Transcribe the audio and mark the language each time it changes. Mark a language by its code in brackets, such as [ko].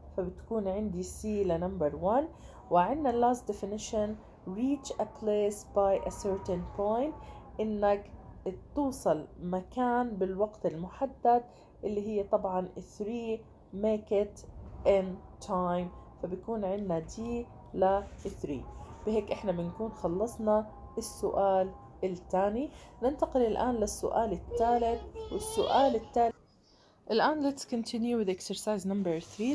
[ar] فبتكون عندي C لنمبر 1. [en] وعندنا last definition reach a place by a certain point [ar] إنك توصل مكان بالوقت المحدد اللي هي طبعا [en] 3 make it in time. [ar] فبيكون عندنا D ل 3. بهيك احنا بنكون خلصنا السؤال الثاني. ننتقل الآن للسؤال الثالث. والسؤال الثالث الآن [en] let's continue with exercise number 3.